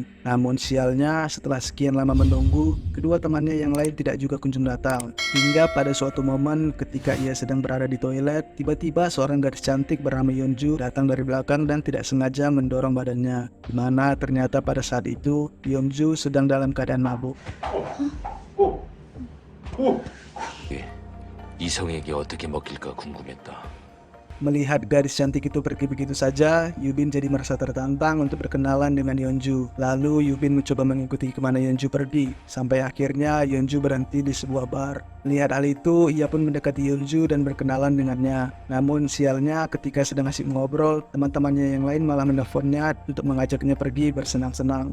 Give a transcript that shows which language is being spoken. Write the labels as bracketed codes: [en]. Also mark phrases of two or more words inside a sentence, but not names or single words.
[id] Namun sialnya, setelah sekian lama menunggu, kedua temannya yang lain tidak juga kunjung datang. Hingga pada suatu momen ketika ia sedang berada di toilet, tiba-tiba seorang gadis cantik bernama Yeonju datang dari belakang dan tidak sengaja mendorong badannya. Di mana ternyata pada saat itu, Yeonju sedang dalam keadaan mabuk. [ko] 이성에게 어떻게 먹힐까 궁금했다. [id] Melihat gadis cantik itu pergi begitu saja, Yubin jadi merasa tertantang untuk berkenalan dengan Yeonju. Lalu Yubin mencoba mengikuti kemana Yeonju pergi, sampai akhirnya Yeonju berhenti di sebuah bar. Melihat hal itu, ia pun mendekati Yeonju dan berkenalan dengannya. Namun sialnya ketika sedang asik mengobrol, teman-temannya yang lain malah menelponnya untuk mengajaknya pergi bersenang-senang.